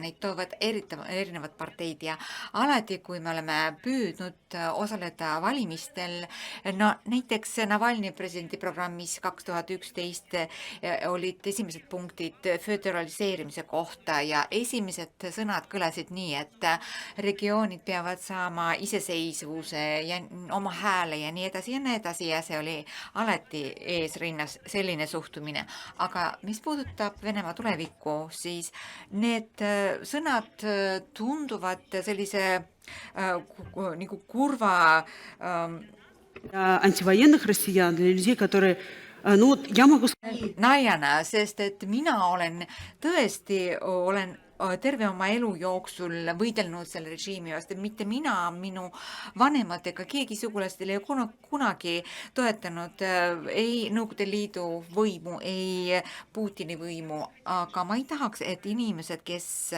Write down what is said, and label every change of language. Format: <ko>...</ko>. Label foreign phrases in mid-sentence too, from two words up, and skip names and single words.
<et>neid toovad erinevad parteid ja alati, kui me oleme püüdnud osaleda valimistel, no näiteks Navalny presidendi programmis 2011 olid esimesed punktid föderaliseerimise kohta ja esimesed sõnad kõlasid nii, et regioonid peavad saama iseseisvuse ja oma hääle ja nii edasi ja see oli alati eesrinnas selline suhtumine. Aga mis puudutab Venemaa tulevikku, siis need sõnad tunduvad sellise nagu kurva</et> <ru>антивоенных россиян, для людей, которые я могу сказать...</ru> <et>naljana, sest et mina olen terve oma elu jooksul võidelnud selle režiimi vastu, mitte mina, minu vanemad ega keegi sugulastel ei kunagi toetanud ei Nõukogude Liidu võimu, ei Putini võimu, aga ma ei tahaks, et inimesed, kes</et>